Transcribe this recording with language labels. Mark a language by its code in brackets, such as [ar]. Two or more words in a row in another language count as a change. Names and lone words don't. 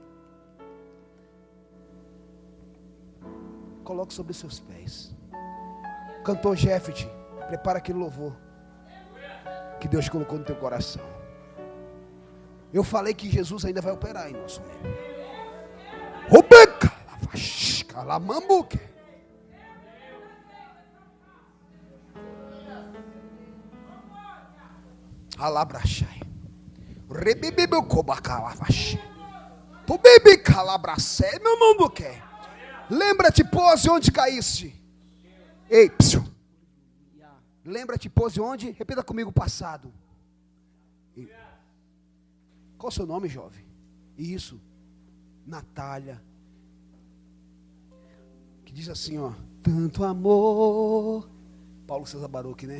[pt] Coloque sobre seus pés. Cantor Jeffrey, prepara aquele louvor que Deus colocou no teu coração. Eu falei que Jesus ainda vai operar em nosso meio. Alabrachai. Rebebebeu cobacalavache. Pobebe calabracé, meu mundo quer. Lembra-te, pose onde caíste. Ei, psiu. Lembra-te, pose onde? Repita comigo, passado. Qual o seu nome, jovem? Isso, Natália. Que diz assim, ó: tanto amor Paulo César Baruch, né?